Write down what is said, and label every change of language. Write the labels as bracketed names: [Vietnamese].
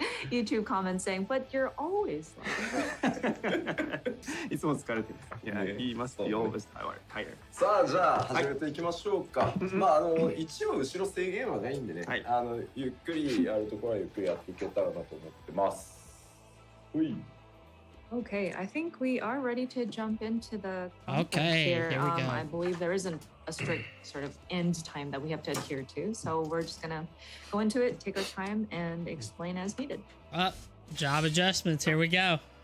[English] YouTube comments saying, but you're always like [Japanese] いつも疲れてる。 [English] Yeah, he must be always tired. [Japanese] さあじゃあ始めていきましょうか。まあ一応後ろ制限はないんでね、ゆっくりやるところはゆっくりやっていけたらなと思ってます。うい。 [English] Okay, I think we are ready to jump into the okay, here we go. I believe there isn't a strict sort of end time that we have to adhere to, so we're just gonna go into it, take our time, and explain as needed. Job adjustments, here we go.